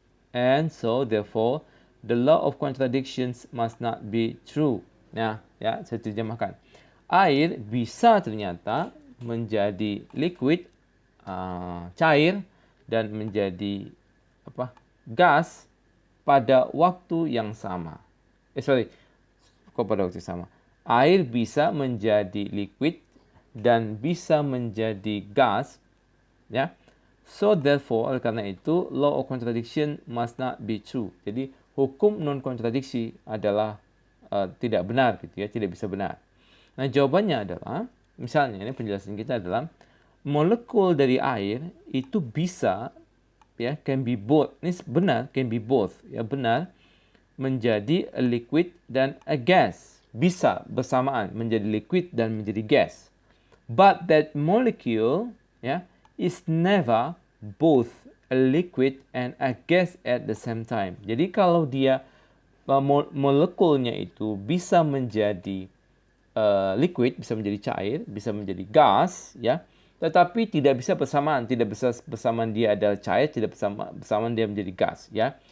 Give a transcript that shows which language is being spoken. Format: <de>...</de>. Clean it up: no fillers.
<en>And so therefore the law of contradictions must not be true.</en> <id>Nah, ya, saya terjemahkan. Air bisa ternyata menjadi liquid, cair, dan menjadi gas pada waktu yang sama. Kok pada waktu yang sama? Air bisa menjadi liquid dan bisa menjadi gas, ya.</id> <en>So therefore,</en> <id>oleh karena itu,</id> <en>law of contradiction must not be true.</en> <id>Jadi hukum non kontradiksi adalah tidak benar, gitu ya, tidak bisa benar. Nah, jawabannya adalah, misalnya ini penjelasan kita adalah molekul dari air itu bisa, ya,</id> <en>can be both.</en> <id>Ini benar,</id> <en>can be both,</en> <id>ya, benar, menjadi a liquid dan a gas. Bisa bersamaan menjadi liquid dan menjadi gas.</id> <en>But that molecule, ya, is never both a liquid and a gas at the same time.</en> <id>Jadi kalau dia molekulnya itu bisa menjadi liquid, bisa menjadi cair, bisa menjadi gas, ya, tetapi tidak bisa bersamaan, tidak bisa bersamaan dia adalah cair, tidak bersamaan dia menjadi gas, ya.</id>